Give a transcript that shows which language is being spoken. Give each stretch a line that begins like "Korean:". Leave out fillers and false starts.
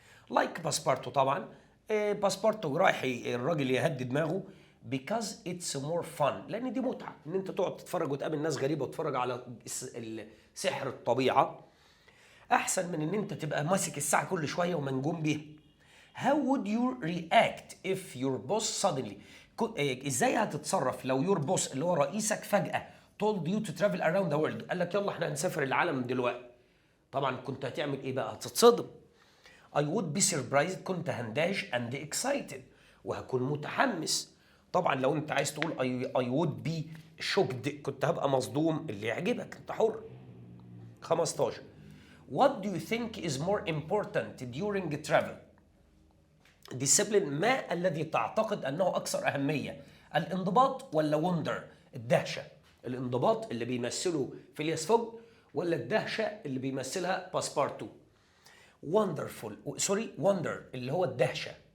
English: like باسبارتو
Arabic: طبعا باسبارتو رايح الراجل يهدي دماغه
English: because it's more fun
Arabic: لان دي متعه ان انت تقعد تتفرج وتقابل ناس غريبه وتتفرج على سحر الطبيعه احسن من ان انت تبقى ماسك الساعه كل شويه ومنجوم بيها.
English: How would you react if your boss suddenly
Arabic: ازاي هتتصرف لو
English: your boss
Arabic: اللي هو رئيسك فجأة
English: told you to travel around the world
Arabic: قال لك يلا احنا هنسافر العالم دلوقتي؟ طبعا كنت هتعمل ايه بقى؟ هتتصدم.
English: I would be surprised
Arabic: كنت هندهش
English: and excited
Arabic: وهكون متحمس. طبعا لو انت عايز تقول
English: I would be shocked
Arabic: كنت هبقى مصدوم، اللي يعجبك انت حر. 15
English: What do you think is more important during travel؟
Arabic: discipline ما الذي تعتقد أنه أكثر أهمية؟ الانضباط ولا وندر الدهشة؟ الانضباط اللي بيمثله فيلياس فوج ولا الدهشة اللي بيمثلها باسبارتو؟
English: wonderful wonder
Arabic: اللي هو الدهشة.